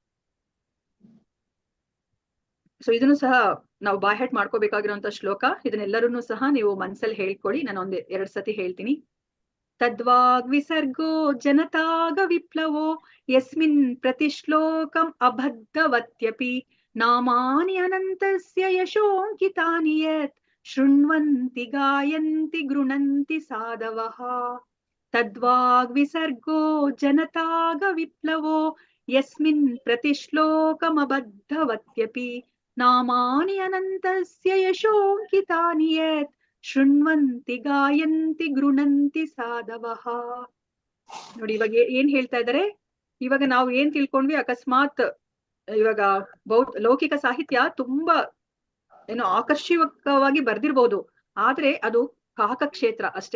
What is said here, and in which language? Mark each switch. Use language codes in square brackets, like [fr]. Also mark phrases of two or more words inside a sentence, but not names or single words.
[kn] ಸೊ ಇದನ್ನು ಸಹ ನಾವು ಬಾಹ್ಯಾಟ್ ಮಾಡ್ಕೋಬೇಕಾಗಿರುವಂತ ಶ್ಲೋಕ. ಇದನ್ನೆಲ್ಲರನ್ನೂ ಸಹ ನೀವು ಮನ್ಸಲ್ಲಿ ಹೇಳ್ಕೊಳ್ಳಿ. ನಾನು 2 ಸತಿ ಹೇಳ್ತೀನಿ. [sa] ತದ್ವಾಗ್ವಿಸರ್ಗೋ ಜನತಾಗ ವಿಪ್ಲವೋ ಯಸ್ಮಿನ್ ಪ್ರತಿಶ್ಲೋಕಂ ಅಬದ್ಧವತ್ಯಪಿ ನಾಮಾನಿ ಅನಂತಸ್ಯ ಯಶೋಂಕಿತಾನಿ ಯತ್ ಶೃಣ್ವಂತಿ ಗಾಯಂತಿ ಗೃಣಂತಿ ಸಾಧವಃ. ತದ್ವಾಗ್ವಿಸರ್ಗೋ ಜನತಾಗ ವಿಪ್ಲವೋ ಯಸ್ಮಿನ್ ಪ್ರತಿಶ್ಲೋಕಂ ಅಬದ್ಧವತ್ಯಪಿ ನಾಮಾನಿ ಅನಂತಸ್ಯ ಯಶೋಂಕಿತಾನಿ ಯತ್ ಶೃಣ್ವಂತಿ ಗಾಯಂತಿ ಗೃಣಂತಿ ಸಾಧವಃ. [kn] ನೋಡಿ ಇವಾಗ ಏನ್ ಹೇಳ್ತಾ ಇದಾರೆ, ಇವಾಗ ನಾವು ಏನ್ ತಿಳ್ಕೊಂಡ್ವಿ, ಅಕಸ್ಮಾತ್ ಇವಾಗ ಲೌಕಿಕ ಸಾಹಿತ್ಯ ತುಂಬಾ ಏನೋ ಆಕರ್ಷಕವಾಗಿ ಬರ್ದಿರ್ಬೋದು, ಆದ್ರೆ ಅದು ಕಾಕ ಕ್ಷೇತ್ರ ಅಷ್ಟೇ.